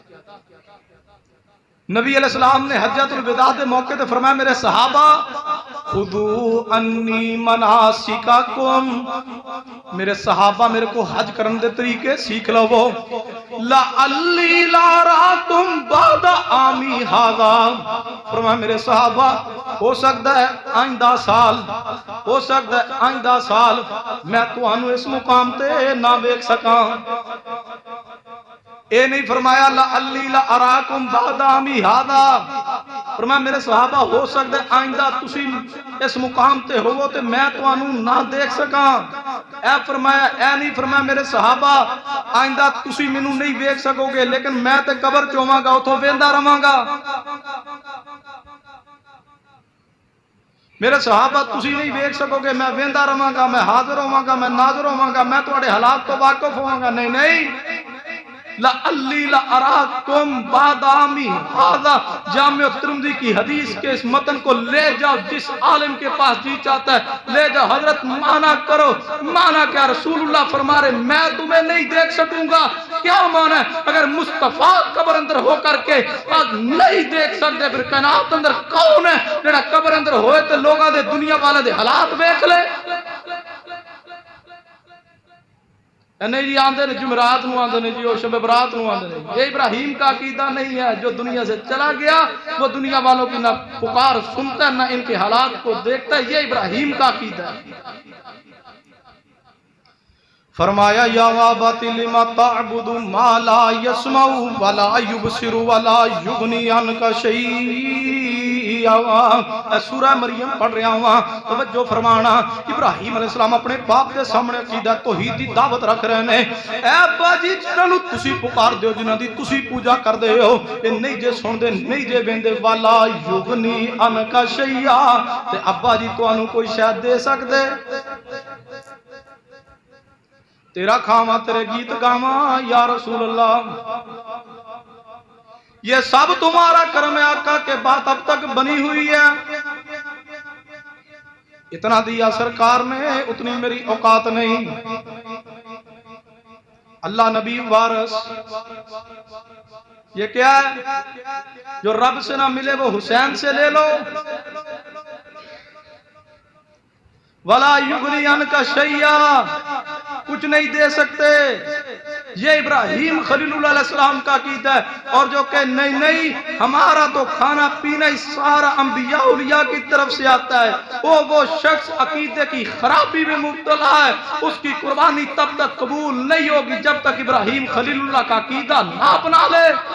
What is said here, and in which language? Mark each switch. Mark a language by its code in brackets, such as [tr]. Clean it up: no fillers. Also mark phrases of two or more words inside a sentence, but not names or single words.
[pa] نبی علیہ السلام نے حجۃ الوداع دے موقع تے فرمایا میرے صحابہ [ar] خذوا انی مناسککم، [pa] میرے صحابہ میرے کو حج کرن دے طریقے سیکھ لو۔ [ar] لعلی لا راکم بعد عامی ھذا، [pa] فرمایا میرے صحابہ ہو سکتا ہے آئندہ سال، ہو سکتا ہے آئندہ سال میں تانوں اس مقام تے نہ ویکھ سکاں۔ اے نہیں فرمایا [ar] لعلی لا اراکم بعد عامی ھذا، [pa] فرمایا میرے صحابہ ہو سکتا ہے آئندہ تسی اس مقام تے ہوو تے میں تانوں نہ دیکھ سکاں۔ اے فرمایا اے نہیں فرمایا میرے صحابہ آئندہ تسی مینوں نہیں ویکھ سکو گے لیکن میں تے قبر چ ہوواں گا، اتھوں ویندا رہواں گا۔ میرے صحابہ تسی نہیں ویکھ سکو گے، میں ویندا رہواں گا، میں حاضر ہوواں گا، میں ناظر ہوواں گا، میں تواڈے حالات تو واقف ہوواں گا۔ نہیں نہیں، [ar] لَعَلِّي لَأَرَاكُمْ بَعْدَ عَامِي هَذَا۔ [ur] جامع ترمذی کی حدیث کے اس متن کو لے جاؤ، جس عالم کے پاس جی چاہتا ہے لے جاؤ، حضرت مانا کرو۔ مانا کیا؟ رسول اللہ فرما رہے میں تمہیں نہیں دیکھ سکوں گا۔ کیا مانا ہے؟ [pa] اگر مصطفیٰ قبر اندر ہو کر کے آج نہیں دیکھ سکتے پھر کائنات اندر کون ہے جڑا قبر اندر ہوئے تو لوگاں دے دنیا والے دے حالات دیکھ لے؟ نہیں جی آندے نے جمعرات نو آندے نے جی وہ شب برات نو آندے نے۔ [ur] یہ ابراہیم کا عقیدہ نہیں ہے۔ جو دنیا سے چلا گیا وہ دنیا والوں کی نہ پکار سنتا ہے نہ ان کے حالات کو دیکھتا ہے۔ یہ ابراہیم کا عقیدہ ہے۔ فرمایا [ar] یا ابت لما تعبد ما لا يسمع ولا يبصر ولا يغني عنك شيئا۔ [ur] سورہ مریم پڑھ رہا ہوں، توجہ فرمانا۔ ابراہیم علیہ السلام اپنے باپ کے سامنے عقیدہ توحید دی دعوت رکھ رہے ہیں۔ [pa] اے ابا جی جنہاں نوں تسی پکار دیو، جنہاں دی تسی پوجا کر دے ہو، اے نہیں جے سن دے نہیں جے ویندے [ar] والا یغنی عنک شیئا، [pa] تے ابا جی تانوں کوئی شاید دے سکدے؟ [ur] تیرا کھاواں تیرے گیت گاواں [ar] یا رسول اللہ، [ur] یہ سب تمہارا کرم ہے آقا کے بات اب تک بنی ہوئی ہے۔ اتنا دیا سرکار نے اتنی میری اوقات نہیں۔ اللہ نبی وارث یہ کیا ہے؟ جو رب سے نہ ملے وہ حسین سے لے لو۔ [ar] وَلَا يُغْنِي عَنْكَ شَيْئًا، [ur] کچھ نہیں دے سکتے۔ یہ ابراہیم خلیل اللہ علیہ السلام کا عقیدہ ہے۔ اور جو کہ نہیں نہیں ہمارا تو کھانا پینا ہی سارا انبیاء اولیاء کی طرف سے آتا ہے، وہ شخص عقیدے کی خرابی میں مبتلا ہے، اس کی قربانی تب تک قبول نہیں ہوگی جب تک ابراہیم خلیل اللہ کا عقیدہ نہ اپنا لے۔